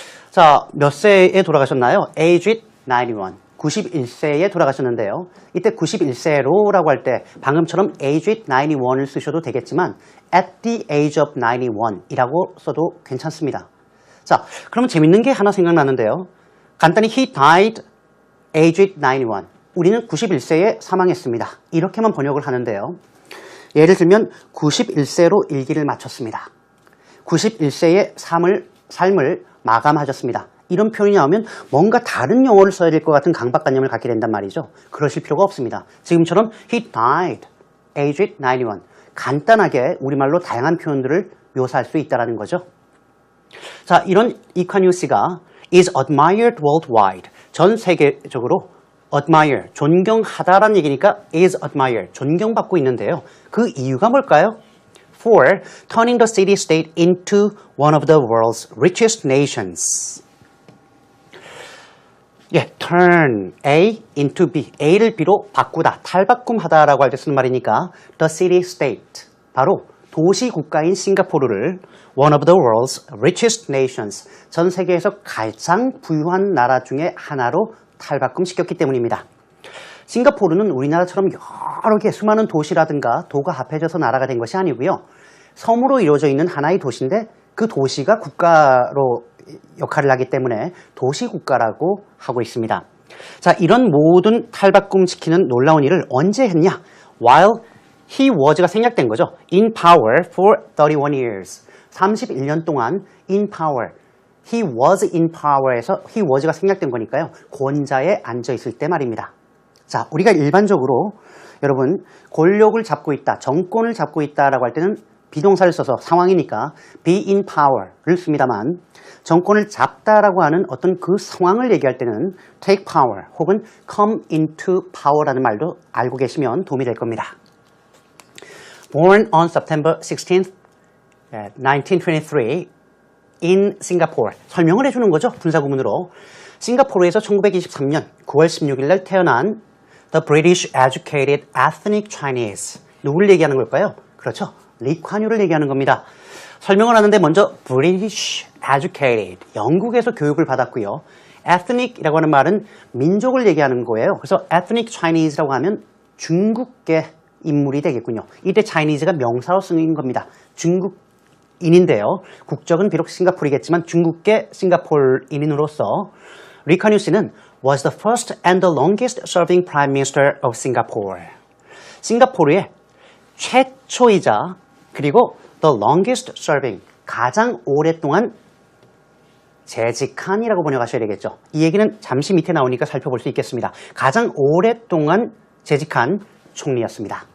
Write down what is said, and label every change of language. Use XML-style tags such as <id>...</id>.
<ko>자, 몇 세에 돌아가셨나요?</ko> <en>aged 91.</en> <ko>91세에 돌아가셨는데요. 이때 91세로라고 할 때 방금처럼</ko> <en>aged 91</en> <ko>을 쓰셔도 되겠지만</ko> <en>at the age of 91</en> <ko>이라고 써도 괜찮습니다. 자, 그러면 재밌는 게 하나 생각나는데요. 간단히</ko> <en>he died aged 91.</en> <ko>우리는 91세에 사망했습니다. 이렇게만 번역을 하는데요. 예를 들면 91세로 일기를 마쳤습니다. 91세의 삶을 마감하셨습니다. 이런 표현이 나오면 뭔가 다른 용어를 써야 될 것 같은 강박관념을 갖게 된단 말이죠. 그러실 필요가 없습니다. 지금처럼</ko> <en>he died aged 91.</en> <ko>간단하게 우리말로 다양한 표현들을 묘사할 수 있다는 거죠. 자, 이런 이칸유 씨가</ko> <en>is admired worldwide.</en> <ko>전 세계적으로 admire, 존경하다라는 얘기니까</ko> <en>is admired,</en> <ko>존경받고 있는데요. 그 이유가 뭘까요?</ko> <en>For turning the city-state into one of the world's richest nations. turn A into B.</en> <ko>A를 B로 바꾸다, 탈바꿈하다라고 할 때 쓰는 말이니까</ko> <en>the city-state,</en> <ko>바로 도시 국가인 싱가포르를</ko> <en>one of the world's richest nations,</en> <ko>전 세계에서 가장 부유한 나라 중에 하나로 탈바꿈시켰기 때문입니다. 싱가포르는 우리나라처럼 여러 개 수많은 도시라든가 도가 합해져서 나라가 된 것이 아니고요. 섬으로 이루어져 있는 하나의 도시인데 그 도시가 국가로 역할을 하기 때문에 도시국가라고 하고 있습니다. 자, 이런 모든 탈바꿈시키는 놀라운 일을 언제 했냐?</ko> <en>While he was</en> <ko>가 생략된 거죠.</ko> <en>In power for 31 years.</en> <ko>31년 동안</ko> <en>in power. He was in power</en> <ko>에서</ko> <en>he was</en> <ko>가 생략된 거니까요. 권좌에 앉아 있을 때 말입니다. 자, 우리가 일반적으로 여러분 권력을 잡고 있다, 정권을 잡고 있다라고 할 때는 비동사를 써서 상황이니까</ko> <en>be in power</en> <ko>를 씁니다만 정권을 잡다라고 하는 어떤 그 상황을 얘기할 때는</ko> <en>take power</en> <ko>혹은</ko> <en>come into power</en> <ko>라는 말도 알고 계시면 도움이 될 겁니다.</ko> <en>Born on September 16th, 1923 in Singapore.</en> <ko>설명을 해주는 거죠. 분사구문으로. 싱가포르에서 1923년 9월 16일 날 태어난</ko> <en>The British Educated Ethnic Chinese.</en> <ko>누구를 얘기하는 걸까요? 그렇죠. 리 칸유를 얘기하는 겁니다. 설명을 하는데 먼저</ko> <en>British Educated,</en> <ko>영국에서 교육을 받았고요. Ethnic이라고 하는 말은 민족을 얘기하는 거예요. 그래서</ko> <en>Ethnic Chinese</en> <ko>라고 하면 중국계 인물이 되겠군요. 이때 Chinese가 명사로 쓰인 겁니다. 중국인인데요. 국적은 비록 싱가포르이겠지만 중국계 싱가포르인으로서 리 칸유 씨는</ko> <en>was the first and the longest serving Prime Minister of Singapore.</en> <ko>싱가포르의 최초이자 그리고</ko> <en>the longest serving,</en> <ko>가장 오랫동안 재직한이라고 번역하셔야 되겠죠. 이 얘기는 잠시 밑에 나오니까 살펴볼 수 있겠습니다. 가장 오랫동안 재직한 총리였습니다.</ko>